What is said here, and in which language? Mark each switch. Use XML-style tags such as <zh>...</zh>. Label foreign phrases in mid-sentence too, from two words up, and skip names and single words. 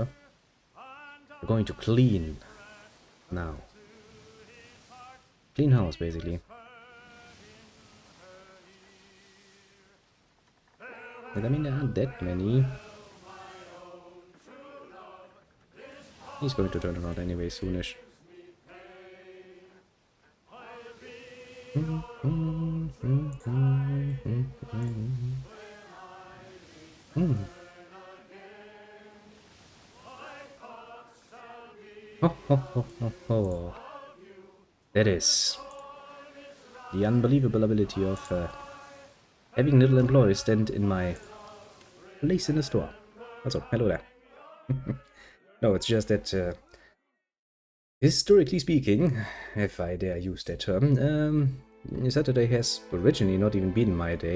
<en>We're going to clean now. Clean house, basically. And I mean, there aren't that many. He's going to turn around anyway soonish. Ho, ho, ho, ho, ho. That is the unbelievable ability of having little employees stand in my place in the store. Also, hello there. No, it's just that, historically speaking, if I dare use that term, Saturday has originally not even been my day.</en>